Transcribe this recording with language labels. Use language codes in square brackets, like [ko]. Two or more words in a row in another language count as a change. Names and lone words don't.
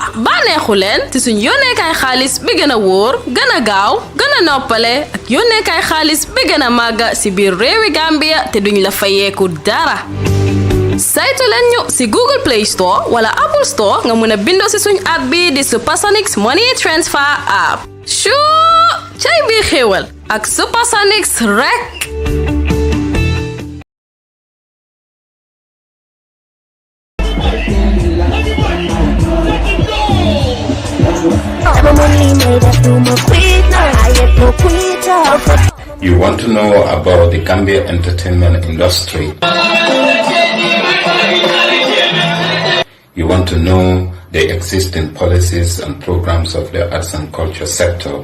[wo] bànneexu leen ci suñ yónneekaay xaalis bi gën a wóor gën a gaaw gën a noppale ak yónneekaay xaalis bi gën a màgg ci biir réewi Gambia te duñ la fayeeku dara saytu leen ñu ci Google Play Store wala Apple Store nga mën a bindoo ci suñ app bi di Supersonics Money Transfer app cay bi xéewal ak Supersonics rek [en] You want to know about the Gambia entertainment industry. You want to know the existing policies and programs of the arts and culture sector.